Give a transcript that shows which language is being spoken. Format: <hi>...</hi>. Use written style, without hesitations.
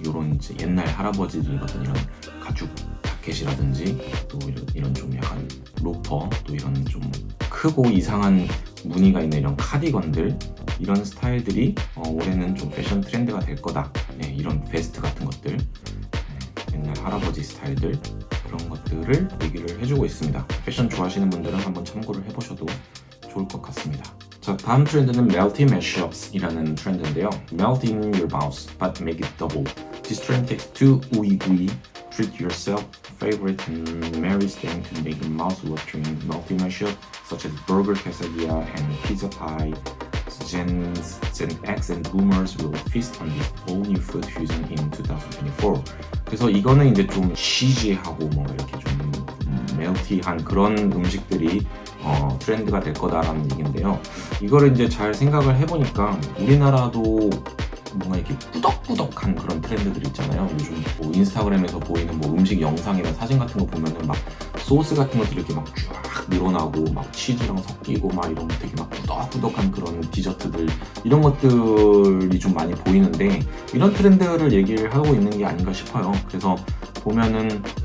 <ko>이런 이제 옛날 할아버지들이 입었던 이런 가죽 자켓이라든지 또 이런 좀 약간 로퍼 또 이런 좀 크고 이상한 무늬가 있는 이런 카디건들 이런 스타일들이 올해는 좀 패션 트렌드가 될 거다. 네, 이런 베스트 같은 것들 옛날 할아버지 스타일들 그런 것들을 얘기를 해주고 있습니다. 패션 좋아하시는 분들은 한번 참고를 해보셔도 좋을 것 같습니다. 자, 다음 트렌드는 Melty Mashups 이라는 트렌드인데요.</ko> <en>Melt in your mouth, but make it double. This trend takes two ooey-gooey, treat yourself favorite and marries them to make a mouth-watering melty mashup, such as burger quesadilla and pizza pie. Gen X and Boomers will feast on this all new food fusion in 2024.</en> <ko>그래서 이거는 이제 좀 치즈하고 뭐 이렇게 좀 멜티한 그런 음식들이 트렌드가 될 거다라는 얘기인데요. 이거를 이제 잘 생각을 해보니까 우리나라도 뭔가 이렇게 꾸덕꾸덕한 그런 트렌드들 있잖아요. 요즘 뭐 인스타그램에서 보이는 뭐 음식 영상이나 사진 같은 거 보면은 막 소스 같은 것들이 이렇게 막 쫙 늘어나고 막 치즈랑 섞이고 막 이런 되게 막 꾸덕꾸덕한 그런 디저트들 이런 것들이 좀 많이 보이는데 이런 트렌드를 얘기를 하고 있는 게 아닌가 싶어요. 그래서 보면은</ko>